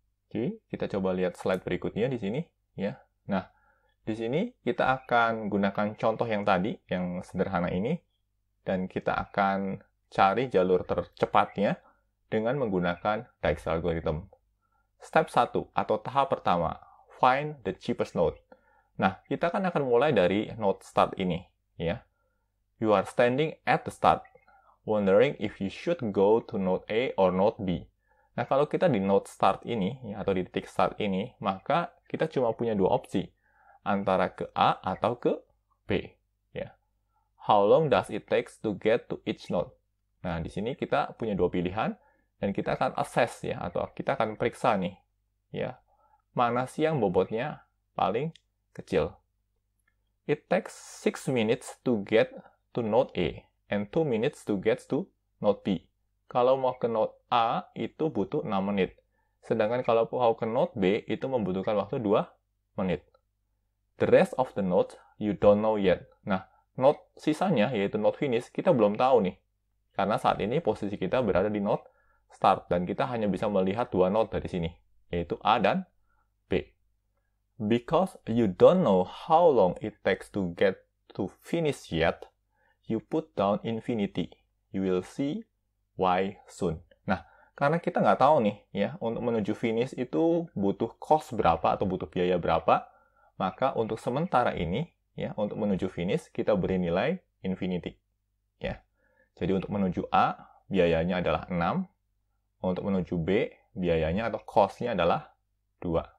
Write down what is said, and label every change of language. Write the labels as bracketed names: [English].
[Indonesian] Oke, kita coba lihat slide berikutnya di sini ya. Nah, di sini kita akan gunakan contoh yang tadi yang sederhana ini dan kita akan cari jalur tercepatnya dengan menggunakan Dijkstra algorithm. [English] Step 1 [Indonesian] atau tahap pertama, [English] find the cheapest node. [Indonesian] Nah, kita kan akan mulai dari node start ini, ya. [English] You are standing at the start, wondering if you should go to node A or node B. [Indonesian] Nah, kalau kita di node start ini, ya, atau di titik start ini, maka kita cuma punya 2 opsi, antara ke A atau ke B, ya. [English] How long does it take to get to each node? [Indonesian] Nah, di sini kita punya 2 pilihan, dan kita akan assess, ya, atau kita akan periksa nih, ya, mana sih yang bobotnya paling kecil. [English] It takes 6 minutes to get to node A and 2 minutes to get to node B. [Indonesian] Kalau mau ke node A itu butuh 6 menit. Sedangkan kalau mau ke node B itu membutuhkan waktu 2 menit. [English] The rest of the nodes you don't know yet. [Indonesian] Nah, node sisanya yaitu node finish kita belum tahu nih. Karena saat ini posisi kita berada di node start dan kita hanya bisa melihat 2 node dari sini, yaitu A dan B. [English] Because you don't know how long it takes to get to finish yet, you put down infinity. You will see why soon. [Indonesian] Nah, karena kita nggak tahu nih, ya, untuk menuju finish itu butuh cost berapa atau butuh biaya berapa, maka untuk sementara ini, ya, untuk menuju finish kita beri nilai infinity. Ya. Jadi untuk menuju A, biayanya adalah 6. Untuk menuju B, biayanya atau cost-nya adalah 2.